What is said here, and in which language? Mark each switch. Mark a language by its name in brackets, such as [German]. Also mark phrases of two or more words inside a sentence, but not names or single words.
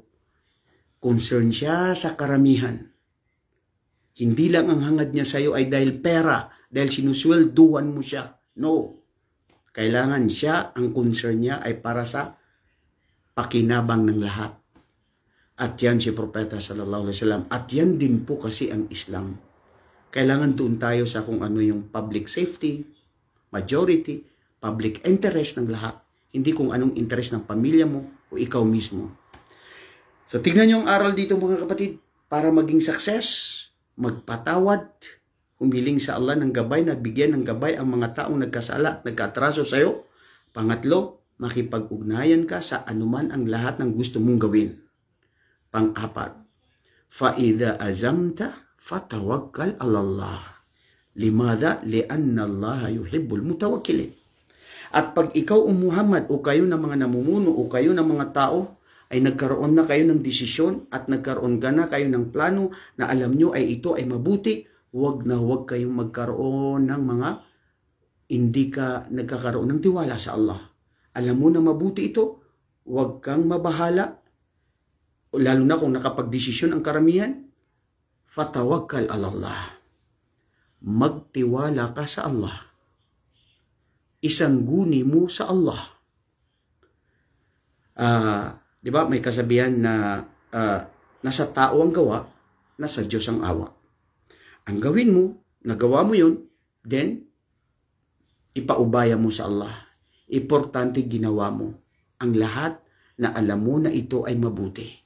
[Filipino] Concern siya sa karamihan. Hindi lang ang hangad niya sa'yo ay dahil pera, dahil sinuswelduhan mo siya. No. Kailangan siya, ang concern niya ay para sa pakinabang ng lahat. At yan si Propeta [Arabic] صلى الله عليه وسلم. [Filipino] At yan din po kasi ang Islam. Kailangan doon tayo sa kung ano yung [English] public safety, [Filipino] majority, [English] public interest [Filipino] ng lahat. Hindi kung anong interest ng pamilya mo o ikaw mismo. So tignan nyo ang aral dito mga kapatid. Para maging success, magpatawad, humiling sa Allah ng gabay, nagbigyan ng gabay ang mga taong nagkasala at nagkaatraso sa iyo. Pangatlo, makipag-ugnayan ka sa anuman ang lahat ng gusto mong gawin. Pang-apat, [Arabic] فَإِذَا أَزَمْتَ فَتَوَكَّلْ عَلَى اللَّهِ لِمَاذَا لِأَنَّ اللَّهَ يُحِبُّ الْمُتَوَكِّلِينَ. [Filipino] At pag ikaw o Muhammad o kayo ng mga namumuno o kayo ng mga tao ay nagkaroon na kayo ng desisyon at nagkaroon ka na kayo ng plano na alam nyo ay ito ay mabuti, huwag kayong magkaroon ng mga hindi ka nagkakaroon ng tiwala sa Allah. Alam mo na mabuti ito, huwag kang mabahala. Lalo na kung nakapag-desisyon ang karamihan, [Arabic] فتوكل على الله. [Filipino] Magtiwala ka sa Allah. Isangguni mo sa Allah. Di ba may kasabihan na nasa tao ang gawa, nasa Diyos ang awa. Ang gawin mo, nagawa mo yun, then ipaubaya mo sa Allah. Importante ginawa mo ang lahat na alam mo na ito ay mabuti.